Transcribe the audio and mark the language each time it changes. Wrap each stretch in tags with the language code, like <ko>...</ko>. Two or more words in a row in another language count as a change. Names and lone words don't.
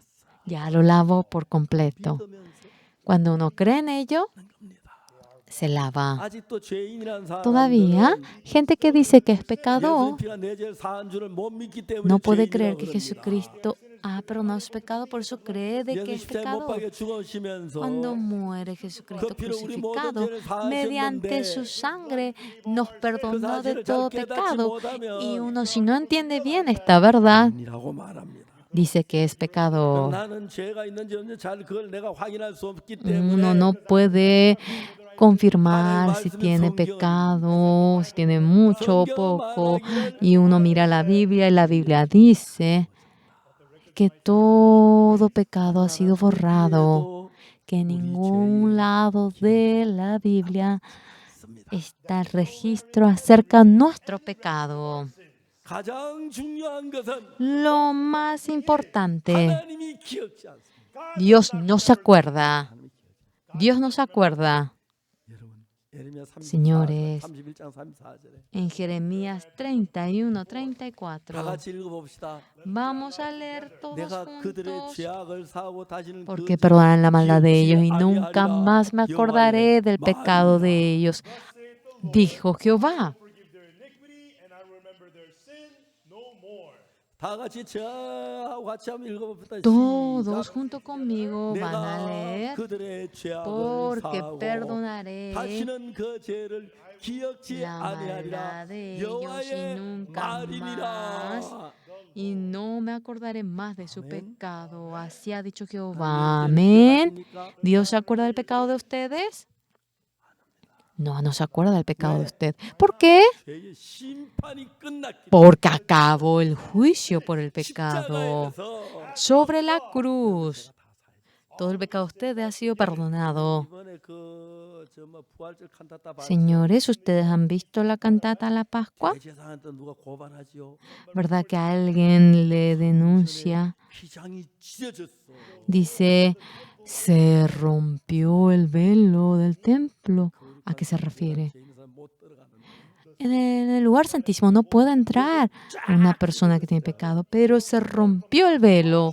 <es>Ya lo lavó por completo.</es> <ko>믿으면서</ko> <es>Cuando uno cree en ello,</es> <ko>하는 겁니다.</ko> <es>se lava.</es> <ko>아직도 죄인이라는</ko> <es>Todavía,</es> <ko>사람들은</ko> <es>gente que dice que es pecado,</es> <ko>예수의 피가 내 죄를 사한 줄을 못 믿기 때문에</ko> <es>no puede</es> <ko>죄인이라고</ko> <es>creer que</es> <ko>그럽니다.</ko> <es>Jesucristo ha perdonado su pecado, por eso cree de que</es> <ko>예수</ko> <es>es</es> <ko>십자가에 못</ko> <es>pecador.</es> <ko>박혀 죽으시면서</ko> <es>Cuando muere Jesucristo</es> <ko>그 피로 우리 모든</ko> <es>crucificado,</es> <ko>죄를 사하셨는데</ko> <es>mediante su sangre nos</es> <ko>그</ko> <es>perdonó de</es> <ko>사실을 잘</ko> <es>todo</es> <ko>깨닫지</ko> <es>pecado.</es> <ko>못하면</ko> <es>Y uno, si no entiende bien esta verdad,</es> <ko>아니라고 말합니다.</ko> <es>dice que es pecado.</es> <ko>나는 죄가 있는지 없는지 잘 그걸 내가 확인할 수 없기</ko> <es>Uno</es> <ko>때문에</ko> <es>no puede confirmar si tiene pecado, si tiene mucho o poco. Y uno mira la Biblia y la Biblia dice que todo pecado ha sido borrado, que en ningún lado de la Biblia está el registro acerca de nuestro pecado.</es> <ko>가장 중요한 것은</ko> <es>Lo más importante,</es> <ko>하나님이 기억지 않습니다.</ko> <es>Dios no se acuerda. Dios no se acuerda.</es> <ko>여러분, 예레미야</ko> <es>Señores,</es> <ko>31장 34절에</ko> <es>En Jeremías 31,</es> <ko>다</ko> <es>34.</es> <ko>같이 읽어봅시다.</ko> <es>Vamos a leer todos</es> <ko>내가 그들의</ko> <es>juntos.</es> <ko>죄악을 사하고 다시는 그</ko> <es>Porque</es> <ko>죄를</ko> <es>perdonarán la maldad de ellos y</es> <ko>기억지</ko> <es>nunca</es> <ko>아니하리라.</ko> <es>más me acordaré del pecado de ellos, dijo Jehová.</es> <en>Forgive their iniquity, and I remember their sin no more.</en> <ko>다 같이 저하고 같이 한번 읽어봅시다.</ko> <es>Todos</es> <ko>시작.</ko> <es>junto conmigo van a</es> <ko>내가</ko> <es>leer.</es> <ko>그들의 죄악을</ko> <es>Porque</es> <ko>사하고</ko> <es>perdonaré</es> <ko>다시는 그 죄를 기억지</ko> <es>la</es> <ko>아니하리라.</ko> <es>maldad de ellos y</es> <ko>여호와의</ko> <es>nunca</es> <ko>말이니라.</ko> <es>más. Y no me acordaré más de su Amén. pecado. Así ha dicho</es> <ko>하나님</ko> <es>Jehová.</es> <ko>죄를</ko> <es>Amén.</es> <ko>기억하십니까?</ko> <es>¿Dios se acuerda del pecado de ustedes? No, no se acuerda del pecado de usted. ¿Por qué?</es> <ko>죄의 심판이 끝났기</ko> <es>Porque acabó el juicio por el pecado</es> <ko>십자가에서</ko> <es>sobre la cruz. Todo el pecado de ustedes ha sido perdonado.</es> <ko>이번에 그저뭐 부활절 칸타타 봤어요?</ko> <es>Señores, ¿ustedes han visto la cantata a la Pascua?</es> <ko>대제사장한테 누가 고발하지요?</ko> <es>¿Verdad que alguien le denuncia?</es> <ko>휘장이 찢어졌어.</ko> <es>Dice, se rompió el velo del templo. ¿A qué se refiere?</es> <ko>죄 있는 사람 못 들어가는데.</ko> <es>En el lugar santísimo no puede entrar una persona que tiene pecado, pero se rompió el velo</es>